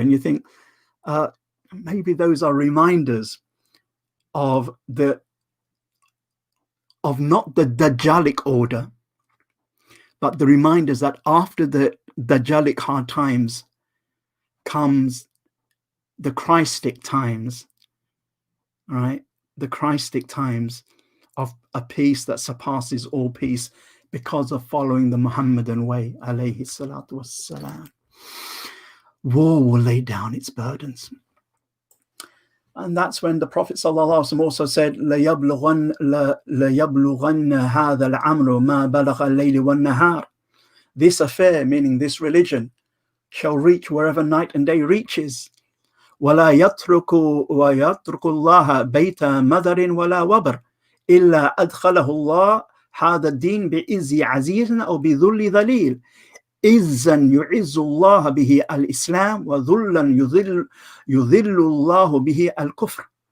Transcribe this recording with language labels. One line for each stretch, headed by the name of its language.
English: And you think maybe those are reminders of not the Dajjalic order, but the reminders that after the Dajjalic hard times comes the Christic times, right? The Christic times of a peace that surpasses all peace because of following the Muhammadan way, alayhi salatu wassalam. War will lay down its burdens. And that's when the Prophet ﷺ also said,
Arabic: لَيَبْلُغَنَّ هَذَا الْأَمْرُ مَا بَلَغَ اللَّيْلِ وَالنَّهَارِ.
English: This affair, meaning this religion, shall reach wherever night and day reaches.
Arabic: وَلَا يَتْرُكُ اللَّهَ بَيْتَ مَدَرٍ وَلَا وَبَرٍ إِلَّا أَدْخَلَهُ اللَّهُ هَذَا الدِّينَ بِعِزِّ عَزِيزٍ أَوْ بِذُلِّ ذَلِيلٍ إِذًّا يُعِزُّ اللَّهُ بِهِ الْإِسْلَامَ وَذُلًّا يُذِلُّ اللَّهُ بِهِ الْكُفْرَ.